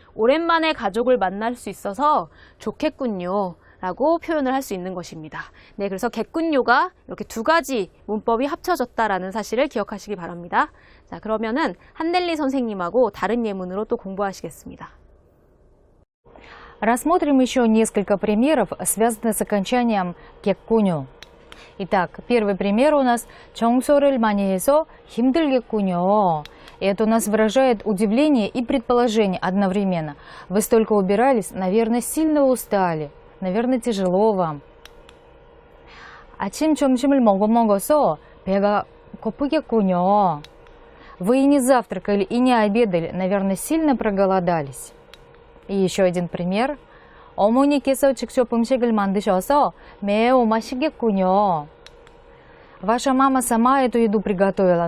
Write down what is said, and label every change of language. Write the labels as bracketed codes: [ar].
[ko] 오랜만에 가족을 만날 수 있어서 좋겠군요 라고 표현을 할 수 있는 것입니다. 네, 그래서 겠군요가 이렇게 두 가지 문법이 합쳐졌다라는 사실을 기억하시기 바랍니다. 자, 그러면은 한넬리 선생님하고 다른 예문으로 또 공부하시겠습니다. [ru] Рассмотрим еще несколько примеров, связанных с окончанием 겠군요. Итак, первый пример у нас [ko] 정서를 많이 해서 힘들겠군요. [ru] Это у нас выражает удивление и предположение одновременно. Вы столько убирались, наверное, сильно устали. Наверное, тяжело вам. [ko] 아침 점심을 먹어서 배가 고프겠군요. [ru] Вы и не завтракали, и не обедали. Наверное, сильно проголодались. И еще один пример. [ko] 어머니께서 직접 음식을 만드셔서 매우 맛있겠군요. [ru] Ваша мама сама эту еду приготовила.